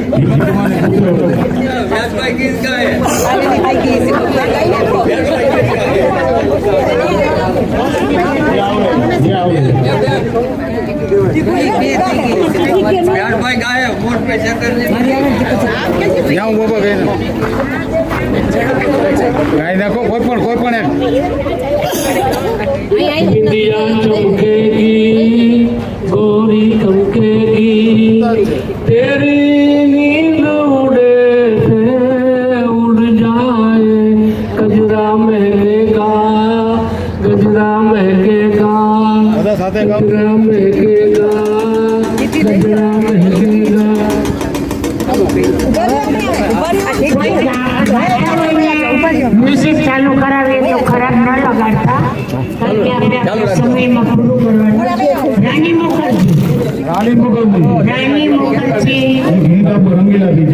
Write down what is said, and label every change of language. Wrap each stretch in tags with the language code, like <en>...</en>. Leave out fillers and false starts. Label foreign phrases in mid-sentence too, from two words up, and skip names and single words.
<gu>વ્યાસભાઈ ગીત ગાય વ્યાસભાઈ ગાય મોટ પે શંકરજી જાઉં બાબા ગાઈ નાખો કોઈ પણ એક</gu> <hi>इंडिया चमकेगी गोरी चमकेगी तेरी नींद उड़े से उड़ जाए गजरा महकेगा गजरा महकेगा</hi> <gu>બધા સાથે ગાઓ</gu> <hi>गजरा महकेगा गजरा महकेगा</hi> <gu>મ્યુઝિક ચાલુ કરાવીએ તો ખરાબ ન લગાડતા કારણ કે આપણે આપણા સમયમાં પૂરું કરવાનું રાણી મુખર્જી રાણી મુખર્જી ગીત આપો રંગીલા ગીત</gu>